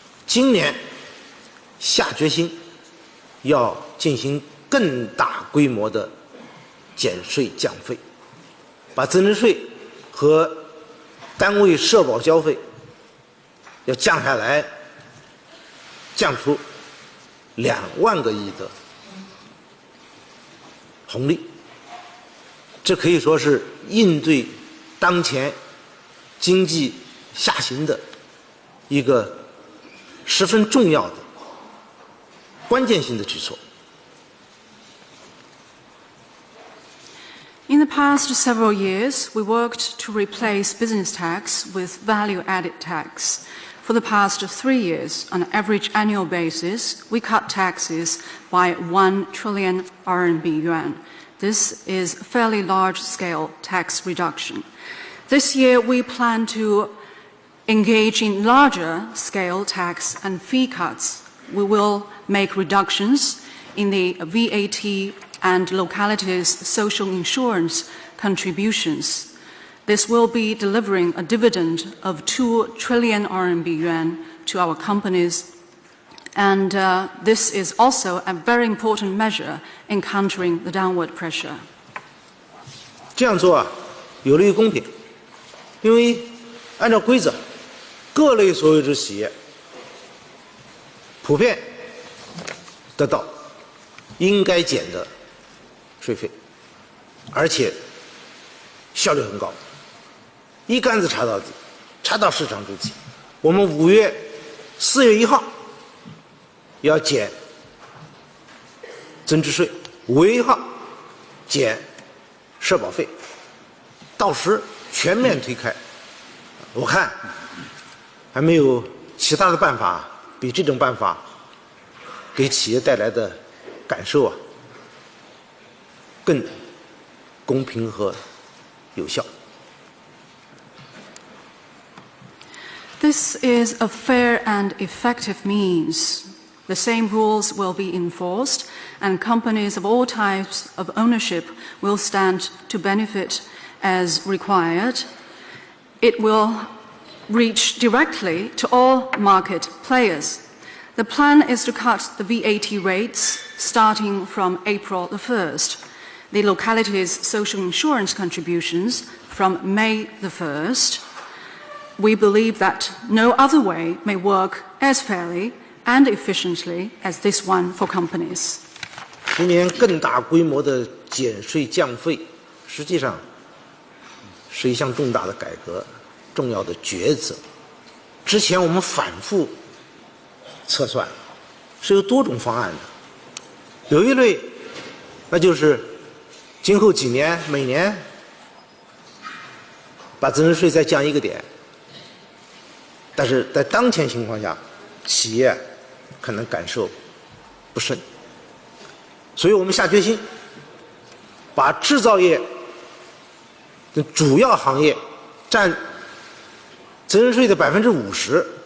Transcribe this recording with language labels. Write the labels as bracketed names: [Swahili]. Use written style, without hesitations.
[Chinese] 今年下决心要进行更大规模的减税降费，把增值税和单位社保交费要降下来，降出2万个亿的红利。这可以说是应对当前经济下行的一个十分重要的关键性的举措。 [English] In the past several years, we worked to replace business tax with value-added tax. For the past 3 years, on an average annual basis, we cut taxes by 1 trillion RMB yuan. This is a fairly large-scale tax reduction. This year, we plan to engage in larger-scale tax and fee cuts. We will make reductions in the VAT and localities' social insurance contributions. This will be delivering a dividend of 2 trillion RMB yuan to our companies. And this is also a very important measure in countering the downward pressure. [Chinese] 这样做有利于公平，因为按照规则，各类所有制企业普遍得到应该减的税费，而且效率很高，一竿子插到底，插到市场主体。我们4月1号要减增值税，5月1号减社保费，到时全面推开。我看还没有其他的办法比这种办法给企业带来的感受更公平和有效。 [English] This is a fair and effective means. The same rules will be enforced, and companies of all types of ownership will stand to benefit as required. It will reach directly to all market players. The plan is to cut the VAT rates starting from April the 1st, the localities' social insurance contributions from May the 1st. We believe that no other way may work as fairly and efficiently as this one for companies. [Chinese] 今年更大规模的减税降费，实际上是一项重大的改革，重要的抉择。之前我们反复测算，是有多种方案的。有一类，那就是今后几年每年把增值税再降1个点，但是在当前情况下，企业可能感受不深，所以我们下决心把制造业的主要行业占增值税的50%，